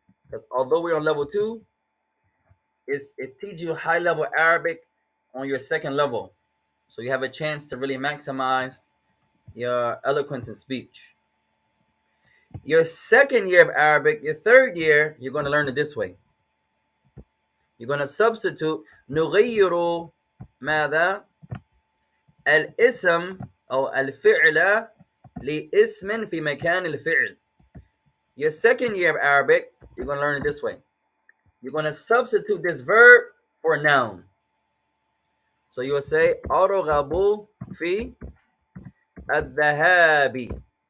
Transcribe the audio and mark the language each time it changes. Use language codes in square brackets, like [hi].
[en] Because although we're on level 2, it teaches you high level Arabic on your second level. So you have a chance to really maximize your eloquence in speech. Your second year of Arabic, your third year, you're going to learn it this way. You're going to substitute [ar] نغير ماذا الاسم أو الفعل لاسم في مكان الفعل. [en] Your second year of Arabic, you're going to learn it this way. You're going to substitute this verb for a noun. So you will say [ar] أرغب في الذهاب.